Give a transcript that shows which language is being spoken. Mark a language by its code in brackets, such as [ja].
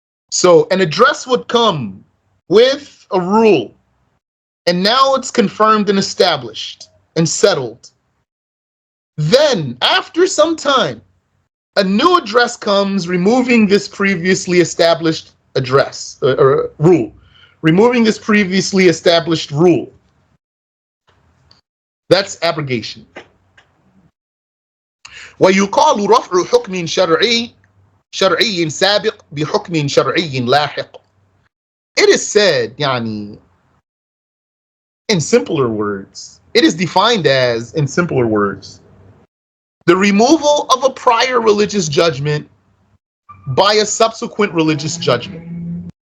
[en] So an address would come with a rule, and now it's confirmed and established and settled. Then, after some time, a new address comes removing this previously established address or rule, removing this previously established rule. That's abrogation. [ar] ويقال رفع حكم شرعي سابق بحكم شرعي لاحق. [en] It is said, yani, in simpler words, it is defined as, in simpler words, the removal of a prior religious judgment by a subsequent religious judgment.